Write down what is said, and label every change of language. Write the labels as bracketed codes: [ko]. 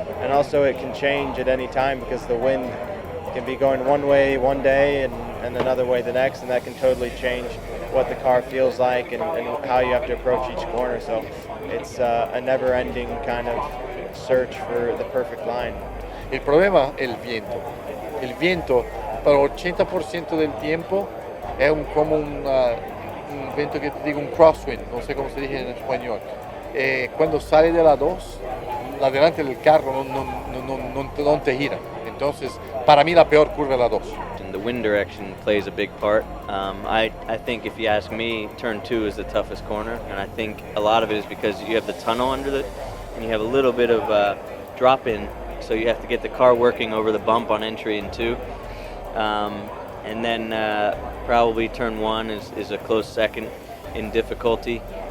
[en] And also it can change at any time because the wind can be going one way one day and another way the next, and that can totally change what the car feels like and how you have to approach each corner. So it's a never-ending kind of search for the perfect line. [es] El problema es el viento. El viento para el 80% del tiempo es como un viento que te digo, un crosswind, no sé cómo se dice en español. Cuando sale de la 2, la delante del carro no te gira. Entonces, para mí la peor curva es la 2. [en] And the wind direction plays a big part. I think if you ask me, turn 2 is the toughest corner, and I think a lot of it is because you have the tunnel under it, and you have a little bit of drop in, so you have to get the car working over the bump on entry in 2. And then probably turn 1 is a close second in difficulty.